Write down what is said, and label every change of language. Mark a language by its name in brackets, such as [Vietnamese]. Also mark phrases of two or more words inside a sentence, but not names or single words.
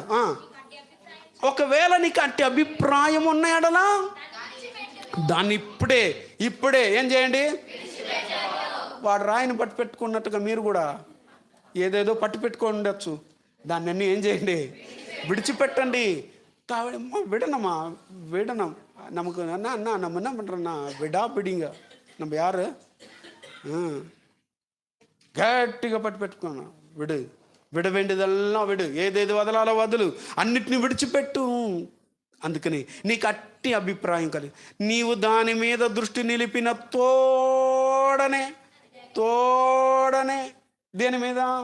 [Telugu] ఒకవేళ నీకు అట్టి అభిప్రాయం ఉన్న ఎడలా దాన్ని ఇప్పుడే ఏం చేయండి? వాడు రాయిని పెట్టుకున్నట్టుగా మీరు కూడా ఏదేదో పెట్టుకొని ఉండొచ్చు, దాన్ని అన్నీ ఏం చేయండి? విడిచిపెట్టండి. [Tamil] விடணும் நமக்கு என்ன நம்ம என்ன பண்ணுறோன்னா விடாபிடிங்க. நம்ம யார் [Telugu] గట్టిగా పెట్టుకున్నాం. విడ వేండిదల్లా విడు, ఏదేది వదలాలో వదులు, అన్నిటిని విడిచిపెట్టు. అందుకని నీకు అట్టి అభిప్రాయం కలిగి నీవు దాని మీద దృష్టి నిలిపిన తోడనే దేని మీద?